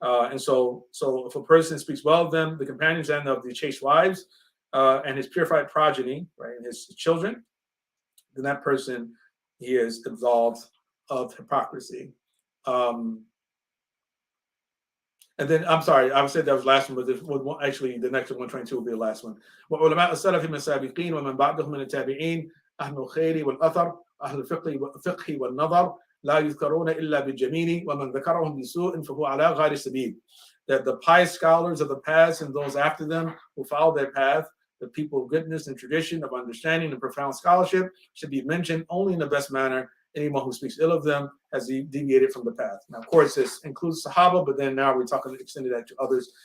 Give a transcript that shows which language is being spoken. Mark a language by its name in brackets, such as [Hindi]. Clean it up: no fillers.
[English] And so if a person speaks well of them, the companions and of the chaste wives, and his purified progeny, right, and his children, then that person, he is absolved of hypocrisy. And then, I'm sorry, I said that was the last one, but actually the next 122 will be the last one. [Arabic] وعلماء السلف من السابقين ومن بعدهم من التابعين أهل الخير والأثر أهل الفقه والنظر لا يذكرون إلا بالجميل ومن ذكرهم بسوء فهو على غير السبيل. [English] That the pious scholars of the past and those after them who follow their path, the people of goodness and tradition of understanding and profound scholarship, should be mentioned only in the best manner. Anyone who speaks ill of them has deviated from the path. Now, of course, this includes Sahaba, but then now we're talking extended that to others.